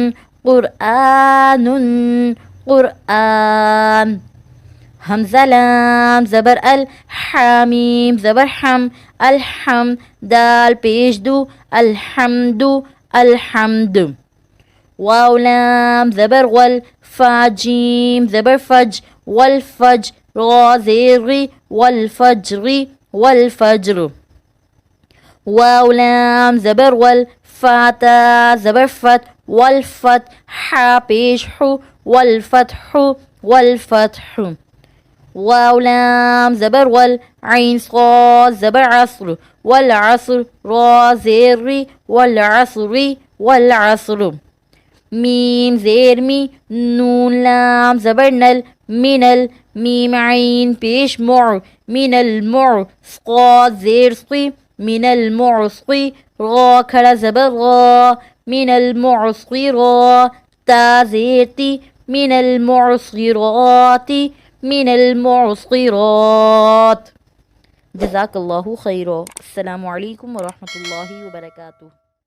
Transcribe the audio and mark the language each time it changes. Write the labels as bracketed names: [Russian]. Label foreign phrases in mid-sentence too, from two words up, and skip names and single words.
[Hindi] क़ुरआनुन क़ुरआन हमज़ा लाम ज़बर अल हामीम ज़बर हम अलहम दाल पेश दू अलहम्दु अलहम्द वाव लाम ज़बर वल फा जीम ज़बर फज वल फज रा ज़ेर वल फज्र वल फज्र वाव लाम ज़बर वल फाता ज़बर फत वल फत हा पेश हु वल फतहु वल फतहु वाव लाम ज़बर वल आइन सा ज़बर अस्र वल अस्र रा ज़ेर वल अस्र वल अस्र मीम ज़ेर मी नून लाम ज़बर नल मिनल मीम आइन पेश मुअ मिनल मुअ क़ा ज़ेर क़ी मिनल मुअस्क़ी रा खड़ा ज़बर रा मिनल मुअस्क़िरा ता ज़ेर ती मिनल मुअस्क़िराती मिनल मुअस्क़िरात [Arabic] جزاك الله خيرا. السلام عليكم ورحمة الله وبركاته.